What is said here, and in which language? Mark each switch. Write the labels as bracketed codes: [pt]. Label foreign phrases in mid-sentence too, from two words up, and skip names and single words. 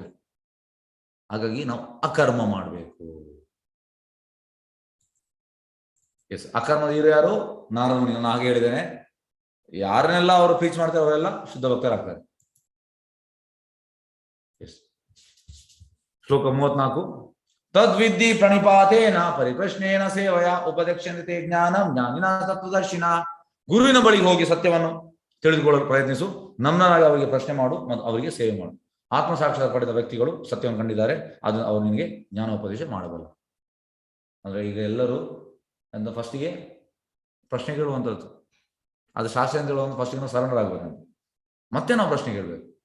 [kn] ಹಾಗಾಗಿ ನಾವು ಅಕರ್ಮ ಮಾಡಬೇಕು. ಎಸ್, ಅಕರ್ಮದ ಹೀರೋ ಯಾರು? ನಾರದ ಮುನಿ. ನಾನು ಹಾಗೆ ಹೇಳಿದ್ದೇನೆ, ಯಾರನ್ನೆಲ್ಲ ಅವರು ಪ್ರೀಚ್ ಮಾಡ್ತಾರೆ ಅವರೆಲ್ಲ ಶುದ್ಧ ಭಕ್ತರಾಗ್ತಾರೆ. ಎಸ್, ಶ್ಲೋಕ 34. [sa] ತದ್ವಿದ್ಧಿ ಪ್ರಣಿಪಾತೇನ ಪರಿಪ್ರಶ್ನೇನ ಸೇವಯ ಉಪದಕ್ಷಿಣತೆ ಜ್ಞಾನಂ ಜ್ಞಾನಿನ ತತ್ವದರ್ಶಿನ. [kn] ಗುರುವಿನ ಬಳಿಗೆ ಹೋಗಿ ಸತ್ಯವನ್ನು ತಿಳಿದುಕೊಳ್ಳಲು ಪ್ರಯತ್ನಿಸು, ನಮ್ನಾಗಿ ಅವರಿಗೆ ಪ್ರಶ್ನೆ ಮಾಡು ಮತ್ತು ಅವರಿಗೆ ಸೇವೆ ಮಾಡು. ಆತ್ಮ ಸಾಕ್ಷಾತ್ ಪಡೆದ ವ್ಯಕ್ತಿಗಳು ಸತ್ಯವನ್ನು ಕಂಡಿದ್ದಾರೆ, ಅದು ಅವರು ನಿನಗೆ ಜ್ಞಾನೋಪದೇಶ ಮಾಡಬಲ್ಲ. ಅಂದ್ರೆ ಈಗ ಎಲ್ಲರೂ ಅಂತ ಫಸ್ಟಿಗೆ ಪ್ರಶ್ನೆ ಕೇಳುವಂಥದ್ದು, ಅದು ಶಾಸ್ತ್ರ ಅಂತ ಹೇಳುವಂಥ ಫಸ್ಟಿಗೆ ನಾವು ಸರೆಂಡರ್ ಆಗ್ಬೇಕು, ಮತ್ತೆ ನಾವು ಪ್ರಶ್ನೆ ಕೇಳಬೇಕು.